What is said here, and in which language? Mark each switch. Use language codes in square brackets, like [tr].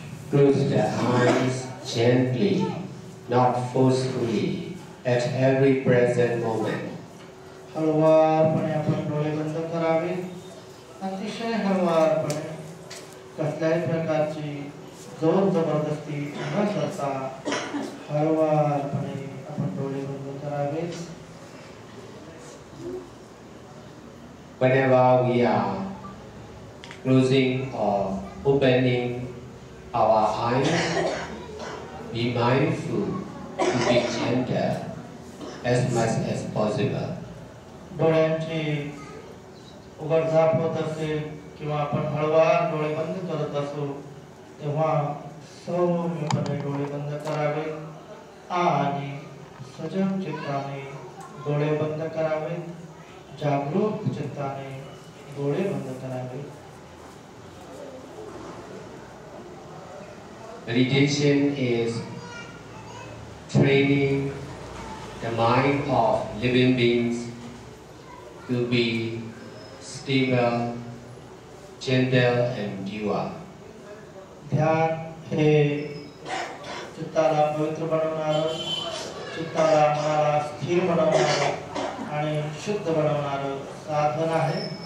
[en] Close the eyes gently, not forcefully, at every present moment. [mr] हळुवारपणे आपण डोळे बंद करावे. अतिशय हळुवारपणे कसल्याही प्रकारची जोर जबरदस्ती न करता हळुवारपणे आपण डोळे बंद करावे. [en] Whenever we are closing or opening our eyes, be mindful to be gentle as much as possible. [mr] डोळ्यांची उघडझाप होत असेल किंवा आपण हळुवार डोळे बंद करत असू तेव्हा सौम्यपणे डोळे बंद करावे आणि सजग चित्ताने डोळे बंद करावे. जागरूक चित्ताने डोळे बंद करावे. [en] Meditation is training the mind of living beings to be stable, gentle and pure. [mr] ध्यान हे चित्ताला पवित्र बनवणारं, चित्ताला मनाला स्थिर बनवणारं आणि शुद्ध बनवणारं साधन आहे.